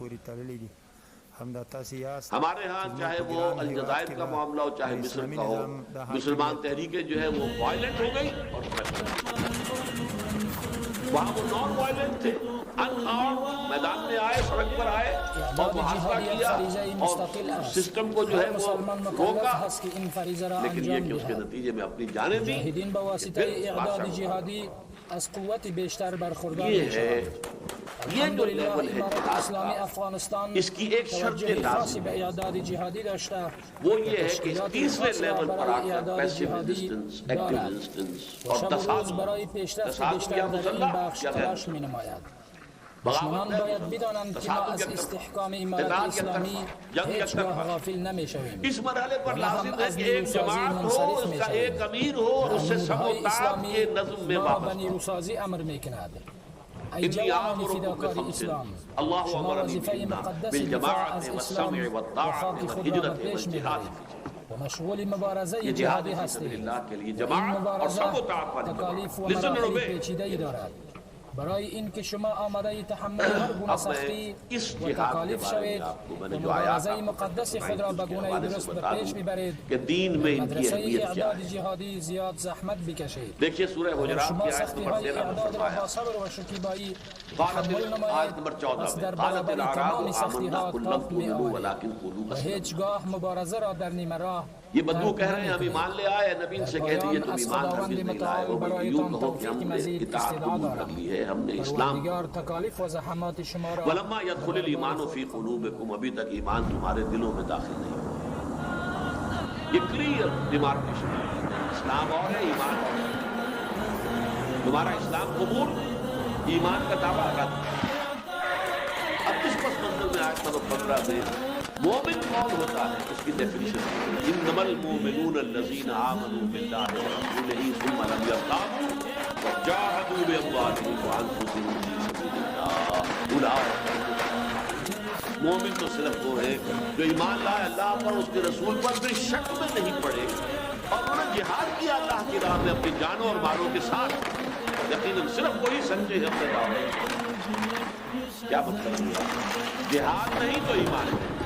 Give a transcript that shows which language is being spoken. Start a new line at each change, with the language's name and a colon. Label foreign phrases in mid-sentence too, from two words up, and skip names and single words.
Urdu: ہمارے ہاں چاہے وہ الجزائر کا معاملہ ہو چاہے مصر کا ہو، مسلمان تحریکیں جو ہے وہ وائلنٹ ہو گئی، اور وہاں وہ
English: non violent
Urdu: تھے،
English: unarmed,
Urdu: میدان میں آئے، سڑک پر آئے اور محاصرہ کیا اور سسٹم کو جو ہے وہ روکا، لیکن یہ کہ اس کے نتیجے میں اپنی جانیں دی۔
Persian: از قوت بیشتر برخوردار
Urdu: یہ ہے یہ جو
Persian: الحمدللہ
Urdu: لیول ہے
Persian: امارت
Urdu: جہاد
Persian: اسلامی
Urdu: کا،
Persian: افغانستان
Urdu: اس کی ایک شرط
Persian: توجہ خاصی
Urdu: لازم
Persian: به
Urdu: ہے،
Persian: اعداد جهادی داشته
Urdu: وہ یہ ہے کہ اس
Persian: تشکیلات
Urdu: تیسرے
Persian: خاصی
Urdu: لیول پر آ
Persian: برای
Urdu: کر
Persian: اعداد
English: پیسو
Persian: جهادی
English: resistance, active
Persian: دارد
English: ریزسٹنس
Persian: و
Urdu: اور
Persian: شب و روز
Urdu: تصادم،
Persian: برای پیشرفت
Urdu: تصادم
Persian: بیشتر
Urdu: یا
Persian: در این
Urdu: مسلح
Persian: بخش
Urdu: یا غیر
Persian: تلاش
Urdu: مسلح،
Persian: می‌نماید.
Urdu: بغاوت
Persian: دشمنان
Urdu: یا
Persian: باید
Urdu: مسلح،
Persian: بدانند که ما
Urdu: تصادم
Persian: از
Urdu: یک طرفہ،
Persian: استحکام امارت
Urdu: قتال یک
Persian: اسلامی
Urdu: طرفہ، جنگ یک
Persian: هیچگاه
Urdu: طرفہ.
Persian: غافل نمی‌شویم.
Urdu: اس مرحلے پر
Persian: و نه
Urdu: لازم
Persian: هم
Urdu: ہے
Persian: از
Urdu: کہ ایک
Persian: نیروسازی
Urdu: جماعت ہو،
Persian: منصرف
Urdu: اس کا
Persian: می‌شویم.
Urdu: ایک امیر ہو اور اس سے سم و
Persian: نمودهای
Urdu: تعب کے
Persian: اسلامی
Urdu: نظم میں
Persian: ما را به
Urdu: وابستہ ہو.
Persian: نیروسازی امر می‌کند. ای
Arabic: انی
Persian: جوانان
Arabic: آمرکم
Persian: فداکار
Arabic: بخمس
Persian: اسلام،
Arabic: اللہ
Persian: شما
Arabic: امرنی
Persian: وظیفه
Arabic: بهن
Persian: مقدس دفاع
Arabic: بالجماعت
Persian: از
Arabic: والسمع
Persian: اسلام و
Arabic: والطاعة
Persian: خاک خود را به
Arabic: والهجرة
Persian: پیش
Arabic: والجهاد
Persian: میبرید و مشغول مبارزه
Urdu: یہ جہاد
Persian: جهادی
Urdu: فی سبیل
Persian: هستید.
Urdu: اللہ کے لیے
Persian: این
Urdu: جماعت اور
Persian: مبارزه
Urdu: سم و تعب والی
Persian: تکالیف و
Urdu: جماعت.
Persian: مراحل
English: لسن
Persian: پیچیده‌ای دارد. برای اینکه شما آماده تحمل هر گونه
Urdu: اب
Persian: سختی
Urdu: میں اس
Persian: و
Urdu: جہاد کے
Persian: تکالیف
Urdu: بارے میں
Persian: شوید
Urdu: آپ کو میں
Persian: و
Urdu: نے جو آیات
Persian: مبارزه مقدس خود را به گونه درست به پیش ببرید.
Urdu: کہ دین میں ان کی
Persian: مدرسه
Urdu: اہمیت کیا
Persian: اعداد
Urdu: ہے.
Persian: جهادی زیاد زحمت بکشید.
Urdu: دیکھیے سورہ حجرات
Persian: شما
Urdu: کی آیت
Persian: سختی
Urdu: نمبر
Persian: های
Urdu: 13 میں
Persian: اعداد را
Urdu: فرمایا،
Persian: با صبر و شکیبایی
Arabic: قالت
Persian: تحمل
Urdu: آیت
Persian: نماید.
Urdu: نمبر 14
Persian: پس
Urdu: میں
Persian: در
Arabic: قالت
Persian: برابر
Arabic: الاعراب
Persian: تمام سختی
Arabic: آمنا
Persian: ها
Arabic: قل لم
Persian: تاب می
Arabic: تؤمنوا
Persian: آورید
Arabic: ولكن قولوا
Persian: و
Arabic: اسلمنا.
Persian: هیچگاه مبارزه را در نیمه راه
Urdu: یہ بدو
Persian: ترک
Urdu: کہہ رہے ہیں ہم
Persian: نمی‌کنید.
Urdu: ایمان لے آئے، نبی ان سے کہہ دیے تم
Persian: از
Urdu: ایمان
Persian: خداوند
Urdu: ہرگز نہیں لائے ہو،
Persian: متعال
Urdu: بلکہ یوں
Persian: برایتان
Urdu: کہو کہ ہم
Persian: توفیق
Urdu: نے
Persian: مزید
Urdu: اطاعت
Persian: استدعا
Urdu: قبول کر
Persian: دارم.
Urdu: لی ہے، ہم نے اسلام.
Persian: پروردگار تکالیف و زحمات شما را
Arabic: ولما يدخل الایمان فی قلوبکم،
Urdu: ابھی تک ایمان تمہارے دلوں میں داخل نہیں ہوا. یہ
English: clear demarcation
Urdu: ہے، اسلام اور ہے، ایمان اور ہے. تمہارا اسلام قبول، ایمان کا دعویٰ رد. اب اس پس منظر میں آیت نمبر 15 میں مومن کون ہوتا ہے اس کی ڈیفینیشن.
Arabic: انما المؤمنون الذین آمنوا باللہ ورسولہ ثم لم یرتابوا وجاہدوا باموالہم وانفسہم فی سبیل اللہ اولئک هم المفلحون.
Urdu: مومن تو صرف وہ ہے جو ایمان لائے اللہ پر، اس کے رسول پر، پھر شک میں نہیں پڑے اور انہوں نے جہاد کیا اللہ کی راہ میں اپنی جانوں اور مالوں کے ساتھ. یقیناً صرف وہی سچے ہیں اپنے دعوے. کیا مطلب ہوا؟ جہاد نہیں تو ایمان نہیں.